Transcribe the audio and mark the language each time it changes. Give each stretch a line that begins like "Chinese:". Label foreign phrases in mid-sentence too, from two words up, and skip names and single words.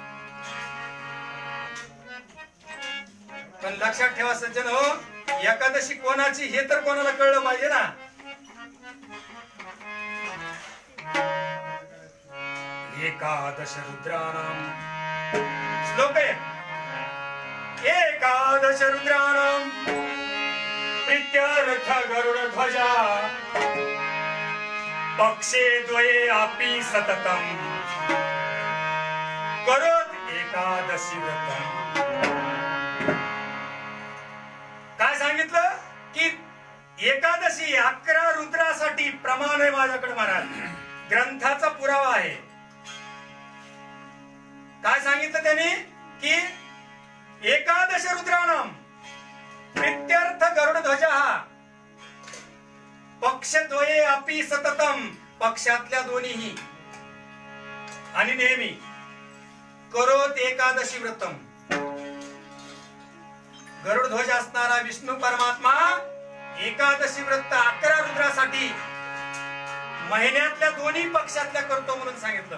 Marathi: पण लक्षात ठेवा सज्जन हो, एकादशी कोणाची हे तर कोणाला कळलं पाहिजे ना.
Sanskrit: एकादश रुद्राणाम
Marathi: श्लोक आहे,
Sanskrit: एकादश रुद्राणाम प्रीत्यर्थ गरुड ध्वजा, पक्षे द्वये अपि सततम, करोत एकादशी व्रतम.
Marathi: काय सांगितलं की एकादशी 11 रुद्रासाठी प्रमाण आहे माझ्याकडे महाराज, ग्रंथाचा पुरावा आहे. काय सांगितलं त्यांनी की
Sanskrit: एकादश रुद्राणाम प्रीत्यर्थ गरुड ध्वजा, पक्षद्वये अपि सततम,
Marathi: पक्षातल्या दोन्हीही आणि नेहमी,
Sanskrit: करोत एकादशी व्रतम.
Marathi: गरुड ध्वज असणारा विष्णू परमात्मा एकादशी व्रत 11 रुद्रासाठी महिन्यातल्या दोन्ही पक्षातल्या करतो म्हणून सांगितलं.